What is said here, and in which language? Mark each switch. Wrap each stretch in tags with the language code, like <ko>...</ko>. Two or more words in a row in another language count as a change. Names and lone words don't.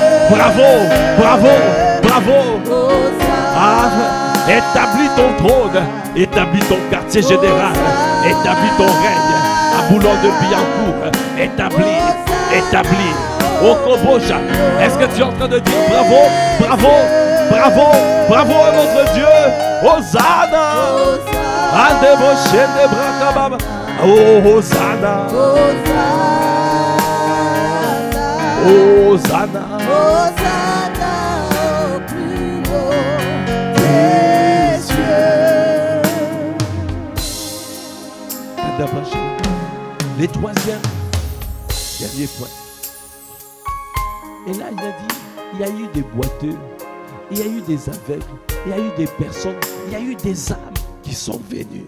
<fr>Établis ton trône, établis ton quartier général, établis ton règne à Boulogne-de-Billancourt, établis. Au Kobosha, est-ce que tu es en train de dire bravo à notre Dieu? Hosanna. Oh, Hosanna. Hosanna. Au plus haut des cieux. Les troisième, dernier point. Et là, il a dit, il y a eu des boiteux, il y a eu des aveugles, il y a eu des personnes, il y a eu des âmes qui sont venues.</fr>